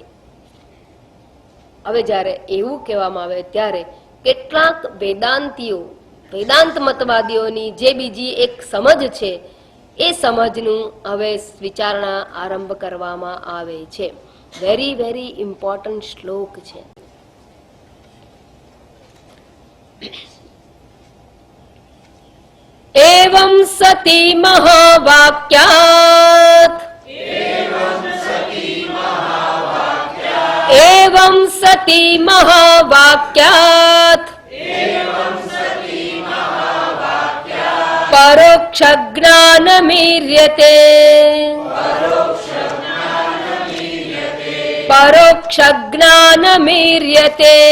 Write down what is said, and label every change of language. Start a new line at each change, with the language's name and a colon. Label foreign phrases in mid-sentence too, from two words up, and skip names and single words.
Gujarati: હવે જ્યારે એવું કહેવામાં આવે ત્યારે કેટલાક વેદાંતીઓ, વેદાંત મતવાદીઓની જે બીજી એક સમજ છે એ સમજનું હવે વિચારણા આરંભ કરવામાં આવે છે.
English: very very important
Gujarati: શ્લોક છે.
Sanskrit: एवं सति महावाक्यात् एवं सति महावाक्यात् परोक्ष ज्ञानमीर्यते परोक्ष ज्ञानमीर्यते